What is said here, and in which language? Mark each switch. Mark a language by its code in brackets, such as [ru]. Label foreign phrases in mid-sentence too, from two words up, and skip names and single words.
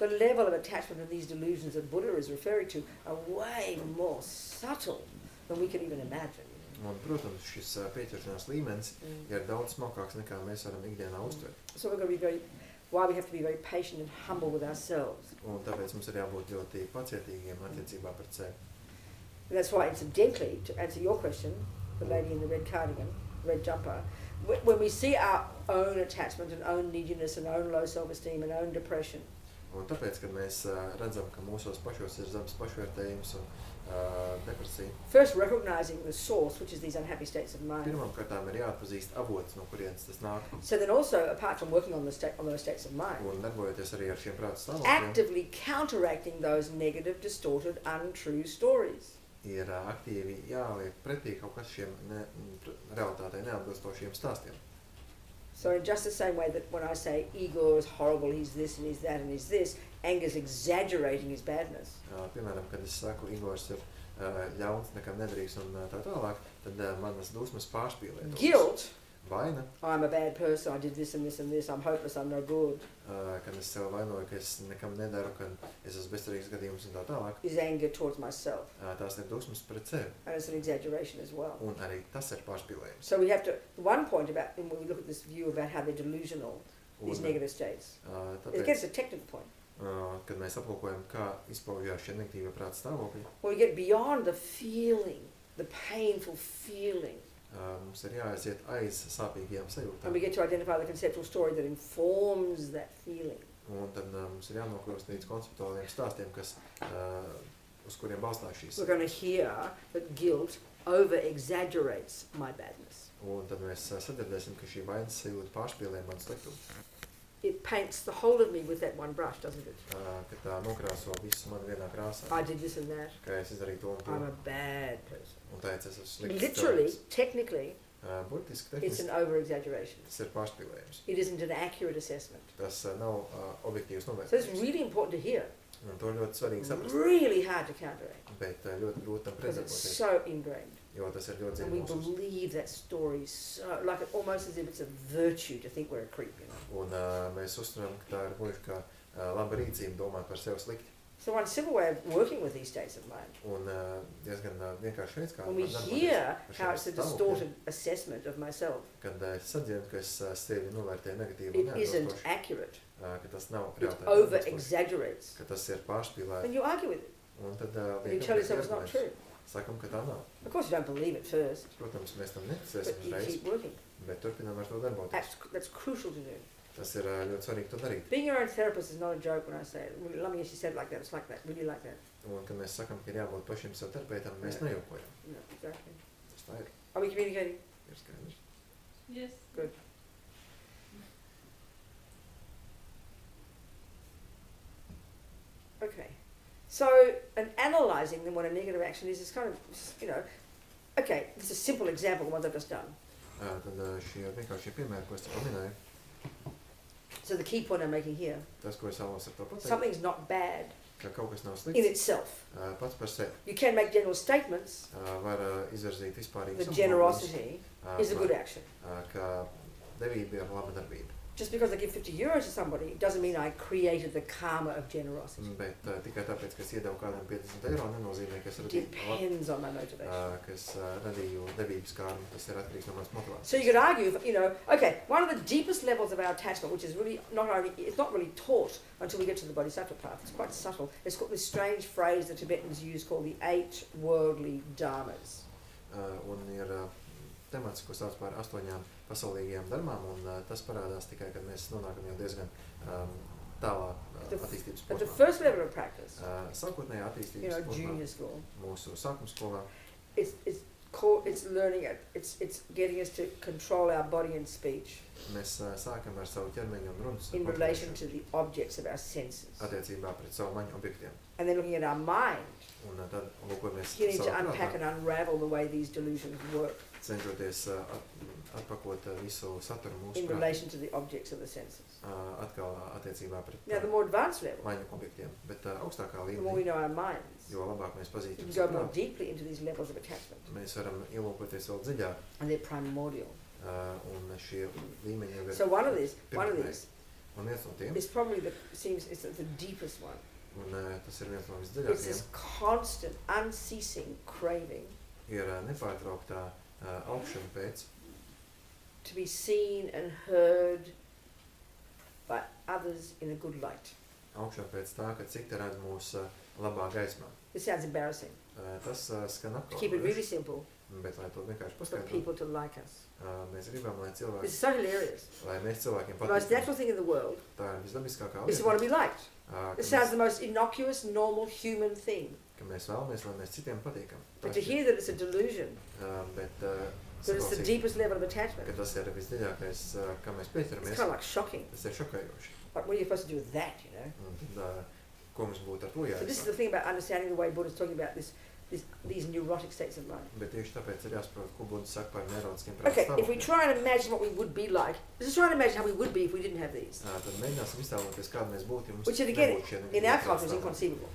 [en] the level of attachment of these delusions that Buddha is referring to are way more subtle than we can even imagine. [lv] Un, protams, šis pieķeršanās līmenis ir daudz smalkāks nekā mēs varam ikdienā uztvert. [en] So we're going to be why we have to be very patient and humble with ourselves. [lv] Un tāpēc mums ir jābūt ļoti pacietīgiem attiecībā par sevi. [en] And that's why, incidentally, to answer your question, the lady in the red cardigan, red jumper, when we see our own attachment and own neediness and own low self-esteem and own depression, [lv] Un tāpēc, kad mēs redzam, ka mūsos pašos ir zems pašvērtējums un depresija, [en] first recognizing the source, which is these unhappy states of mind. [lv] pirmām kārtām ir jāatpazīst avots, no kurienes tas nāk. [en] So then also, apart from working on those states of mind, [lv] Un darbojoties arī ar šiem prātu stāvokļiem, [en] actively counteracting those negative, distorted, untrue stories. [lv] ir aktīvi jāliek pretī kaut kas šiem realitātei neatbilstošiem stāstiem. [en] So in just the same way that when I say Igor is horrible, he's this and he's that and he's this, anger's exaggerating his badness. [lv] Piemēram, kad es saku, Igors ir ļauns, nekam nedrīkst un tā tālāk, tad manas dusmas pārspīlē. [en] Guilt, [lv] Vaina, [en] I'm a bad person, I did this and this and this, I'm hopeless, I'm no good, [lv] kad es sev vainoju, ka es nekam nedaru, ka es esmu bezcerīgs gadījums un tā tālāk, [en] is anger towards myself. [lv] tās ir dusmas pret sevi. [en] And it's an exaggeration as well. [lv] Un arī tas ir pārspīlējums. [en] So we have to, one point about, when we look at this view about how they're delusional, these [lv] Un, [en] negative states, it [lv] tāpēc, [en] gets a technical point. [lv] kad mēs aplūkojam, kā izpaužās šie negatīvie prāta stāvokļi, [en] When we get beyond the feeling, the painful feeling, [lv] mums ir jāaiziet aiz sāpīgajām [en] and [lv] sajūtām. [en] we get to identify the conceptual story that informs that feeling. [lv] Un tad mums ir jānokļūst līdz konceptuāliem stāstiem, kas, uz kuriem balstās šīs. [en] We're going to hear that guilt over-exaggerates my badness. [lv] Un tad mēs sadzirdēsim, ka šī vainas sajūta pārspīlē manu sliktumu. [en] It paints the whole of me with that one brush, doesn't it? [lv] Ka tā nokrāso visu manu vienā krāsā. [en] I did this and that. [lv] Ka es izdarīju to un to. [en] I'm a bad person. [lv] Un tāpēc es esmu slikts [en] Literally, [lv] cilvēks. [en] technically, [lv] Burtiski [en] it's an [lv] tehniski [en] over-exaggeration. [lv] tas ir pārspīlējums. [en] It isn't an accurate assessment. [lv] Tas nav objektīvs [en] So it's [lv] novērtējums. [en] really important to hear. [lv] Un to ļoti svarīgi saprast. [en] Really hard to counteract [lv] Bet ļoti grūti tam [en] because it's [lv] pretdarboties. [en] so ingrained. [lv] Jo tas ir ļoti [en] And we [lv] dziļi mūsos. [en] believe that story so, like it, almost as if it's a virtue to think we're a creep, you know. [lv] Un mēs uztveram, ka tā ir gluži kā laba rīcība domāt par sevi slikti. [en] So one simple way of working with these states of mind, [lv] Un diezgan vienkārši veids, kā [en] when we [lv] var [en] hear [lv] darboties ar [en] how it's a [lv] šiem stāvokļiem, [en] distorted assessment of myself, [lv] kad es sadzirdu, ka es sevi novērtēju negatīvi [en] it [lv] un [en] isn't [lv] neatbilstoši, [en] accurate. [lv] ka tas nav [en] It [lv] realitāte, [en] over-exaggerates. [lv] ka tas ir pārspīlēts. [en] And you argue with it. [lv] Un tad [en] And you tell yourself it's not true. [lv] sakam, ka tā nav. [en] Of course you don't believe it first, [lv] Protams, mēs tam [en] but [lv] neticēsim [en] you [lv] uzreiz, [en] keep working. [lv] bet turpinām ar to darboties. [en] That's crucial to do. [lv] Tas ir ļoti svarīgi to darīt. [en] Being your own therapist is not a joke when I say it. Let me, she said it like that, it's like that, really like that. [lv] Un, kad mēs sakam, ka ir jābūt pašiem sev terapeitam, mēs nejokojam. [en] No, exactly. [lv] Tas tā ir. [en] Are we communicating? [lv] Ir skaidrs. [en] Yes. Good. Okay. So, and analysing then what a negative action is kind of, you know, okay, this is a simple example, the ones I've just done. [lv] Tad šie vienkāršie piemēri, ko es tikko minēju, [en] So the key point I'm making here, [lv] tas, ko es vēlos ar to pateikt, [en] something's not bad [lv] ka kaut kas nav [en] in [lv] slikts [en] itself. [lv] pats par sevi. [en] You can make general statements, [lv] Var izvirzīt vispārīgas [en] the generosity is a good action. [lv] ka devība ir laba darbība. [en] Just because I give €50 to somebody doesn't mean I created the karma of generosity. [lv] Bet tikai tāpēc, ka es iedevu kādam 50 eiro, nenozīmē, ka es radīju, [en] Depends on my motivation. [lv] ka es radīju devības kārmu, tas ir atkarīgs no manas motivācijas. [en] So you could argue, you know, okay, one of the deepest levels of our attachment, which is really not only, it's not really taught until we get to the Bodhisattva path, it's quite subtle. It's called this strange phrase the Tibetans use called the 8 worldly dharmas. [lv] Un ir temats, ko sauc par 8 pasaulīgajām darbām, un tas parādās tikai, kad mēs nonākam jau diezgan tālā attīstības [en] At the [lv] posmā. [en] first level of practice, [lv] Sākotnējā [en] you [lv] attīstības [en] know, [lv] posmā, [en] junior school, [lv] mūsu sākuma skolā, [en] it's learning it, it's getting us to control our body and speech [lv] mēs sākam ar savu ķermeņu un runas [en] in relation to the objects of our senses. [lv] attiecībā pret savu maņu objektiem. [en] And then looking at our mind, [lv] Un tad lūkojamies [en] beginning to [lv] savu [en] unpack [lv] prātā, [en] and unravel the way these delusions work [lv] cenšoties atpakot visu saturu mūsu [en] in [lv] prātā, [en] relation to the objects of the senses. [lv] atkal attiecībā pret [en] Now, the more advanced level, [lv] maņu objektiem, bet augstākā [en] the more we [lv] līmenī, [en] know our minds, [lv] jo labāk mēs [en] we [lv] pazīstam [en] can go [lv] savu [en] more [lv] prātu, [en] deeply into these levels of attachment. [lv] mēs varam ielūkoties vēl dziļāk, [en] And they're primordial. [lv] un šie līmeņi jau ir [en] So one of these [lv] Un viens no tiem, [en] is probably it's the deepest one. [lv] un tas ir viens no [en] It's [lv] visdziļākajiem, [en] this constant, unceasing craving [lv] ir nepārtrauktā augšana pēc [en] to be seen and heard by others in a good light. [lv] augšana pēc tā, ka citi redz mūs labā gaismā. [en] This sounds embarrassing. [lv] Tas skan [en] To keep it really [lv] apkaunojoši, [en] simple, [lv] bet lai to vienkārši [en] for [lv] paskaidrotu, [en] people to like us. [lv] mēs gribam, lai [en] It's [lv] cilvēki, [en] so hilarious. [lv] lai mēs cilvēkiem [en] The most [lv] patīkam. [en] natural thing in the world [lv] Tā ir visdabiskākā [en] is to [lv] lieta, [en] want to be liked. [lv] ka [en] It sounds [lv] mēs, [en] the most innocuous, normal human thing. [lv] ka mēs vēlamies, lai mēs citiem patīkam. [en] But to hear that it's a delusion, [lv] Bet [en] that it's the [lv] saklausīt, [en] deepest level of attachment, [lv] ka tas ir visdziļākais, kā mēs [en] it's [lv] pieķeramies, [en] kind of like shocking. [lv] tas ir šokējoši. [en] Like, what are you supposed to do with that, you know? [lv] Un tad, ko mums būtu ar to [en] So this is [lv] jāizsaka? [en] the thing about understanding the way Buddha's talking about these neurotic states of mind. [lv] Bet tieši tāpēc ir jāsaprot, ko Buddha saka par neurotiskiem [en] Okay, [lv] prāta [en] if we [lv] stāvokļiem. [en] try and imagine what we would be like, let's try and imagine how we would be if we didn't have these. [lv] Tad mēģināsim iztēloties, kāda mēs būtu, ja mums [en] Which again, [lv] nebūtu šie [en] in our [lv] prāta [en] culture is [lv] stāvokļi. [en] inconceivable.